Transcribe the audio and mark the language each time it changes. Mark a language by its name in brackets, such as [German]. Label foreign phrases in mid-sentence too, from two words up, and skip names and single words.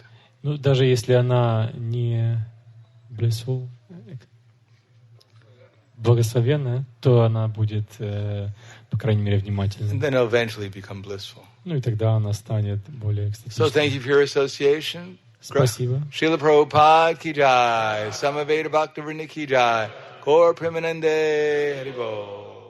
[Russian] Ну, даже если она не blissful, благословенная, то она будет, по крайней мере, [English] And [Russian] внимательной. [English] then it'll eventually become blissful. [Russian] Ну и тогда она станет более [English] So thank you [Russian] экстатичной. [English] for your association. [Russian] Спасибо. [Hindi] श्रील प्रभुपाद की जय. समवेद भक्तिविनोद की जय। गौर प्रेमानंदे हरिबोल.